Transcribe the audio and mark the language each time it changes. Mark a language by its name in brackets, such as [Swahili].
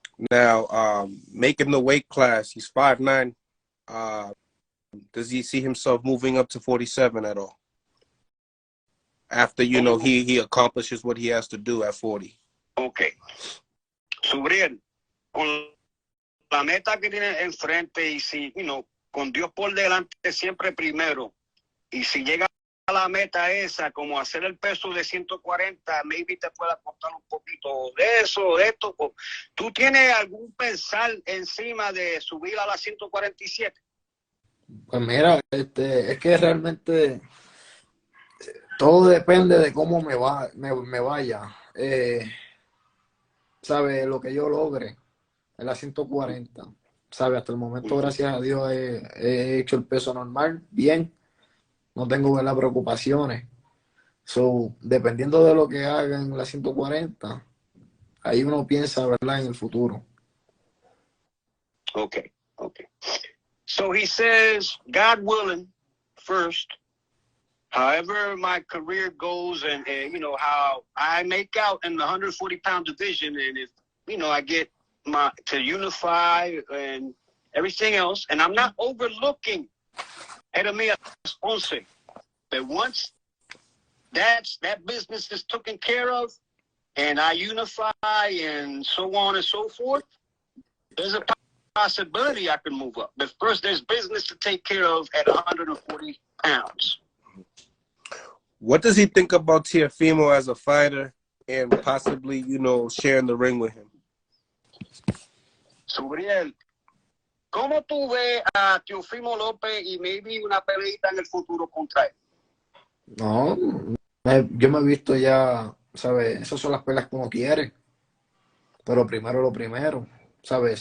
[English] Now, making the weight class, he's 5'9". Does he see himself moving up to 47 at all? After, you know, he accomplishes what he has to do at 40. Okay. [Spanish] Subreil, con la meta que tiene enfrente y si, [English] you know, [Spanish] con Dios por delante siempre primero, y si llega a la meta esa, como hacer el peso de 140, maybe te pueda costar un poquito de eso, de esto. ¿Tú tienes algún pensar encima de subir a la 147? Pues mira, es que realmente todo depende de cómo me vaya. ¿Sabe? Lo que yo logre en la 140. ¿Sabe? Hasta el momento, gracias a Dios, he hecho el peso normal, bien. No tengo, ¿verdad?, preocupaciones. Dependiendo de lo que haga en la 140, ahí uno piensa, ¿verdad?, en el futuro. [English] Okay. So he says, God willing, first, however my career goes and you know, how I make out in the 140-pound division, and if, you know, I get to unify and everything else, and I'm not overlooking Jeremias Ponce, but once that business is taken care of and I unify and so on and so forth, there's a possibility I can move up. But first, there's business to take care of at 140 pounds. What does he think about Teofimo as a fighter and possibly, you know, sharing the ring with him? [Spanish] Subreil, ¿cómo tú ves a Teofimo López y maybe una peleita en el futuro contra él? No, yo me he visto ya, ¿sabes? Esas son las peleas que uno quiere. Pero primero lo primero, ¿sabes?